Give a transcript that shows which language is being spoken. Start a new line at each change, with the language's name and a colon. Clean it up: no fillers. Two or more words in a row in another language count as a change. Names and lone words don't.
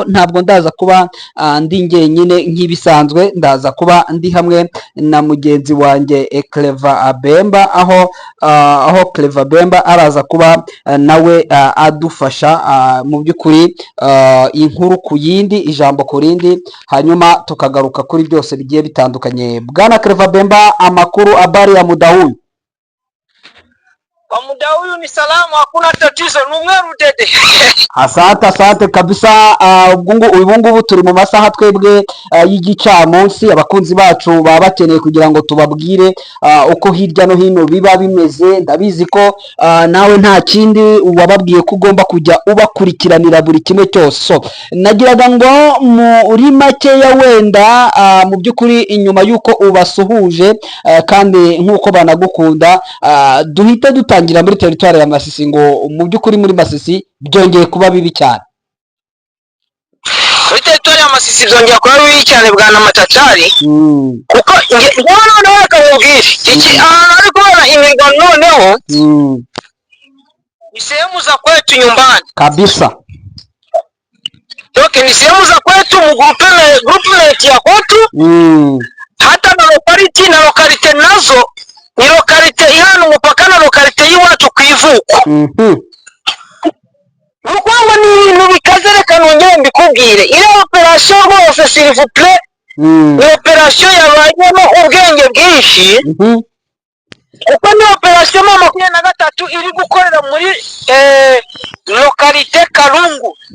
Kinyarwanda: Ntabwo ndaza kuba ndi njyenyine nk'ibisanzwe, ndaza kuba ndi hamwe na mugenzi wanjye Clever Bemba, aho Clever Bemba araza kuba nawe adufasha mu by'ukuri inkuru ku yindi, ijambo ku rindi, hanyuma tukagaruka kuri byose bigiye bitandukanye. Bwana Clever Bemba, amakuru
Swahili: habari ya muda huu? Kwa muda huyu ni salamu, hakuna tatizo, numweru dede. Asante kabisa.
Kinyarwanda: Ubu ngubu turi mu masaha twebwe y'igicamunsi, abakunzi bacu baba bakeneye kugira ngo tubabwire uko hirya no hino biba bimeze. Ndabizi ko nawe nta kindi wababwiye ko ugomba kujya ubakurikiranira buri kimwe cyose. So nagiraga ngo muri makeya wenda mu by'ukuri inyuma y'uko ubasuhuje kandi nk'uko banagukunda, duhita dutangira muri teritwari ya Masisi, ngo mu by'ukuri muri Masisi byongeye kuba bibi cyane. Muri teritwari ya Masisi byongeye kuba bibi cyane bwana Matacari, kuko noneho akamubwira iki ahantu ari kubona imirwano noneho
Swahili: ni sehemu za kwetu nyumbani kabisa.
Kinyarwanda: Ni
Swahili: sehemu za kwetu
Kinyarwanda: mu groupement ya kwetu,
Swahili: hata na
Kinyarwanda: lokalite nazo ni lokalite ihana umupaka na lokalite y'iwacu ku ivuko. Nukwanga ni ibintu bikaze, reka nongere mbikubwire. Ile operation rwose
French: s'il vous plaît,
Kinyarwanda: ni operation yabayemo ubwenge bwinshi, kuko ni operation mu 23 iri gukorera muri lokalite Kalungu.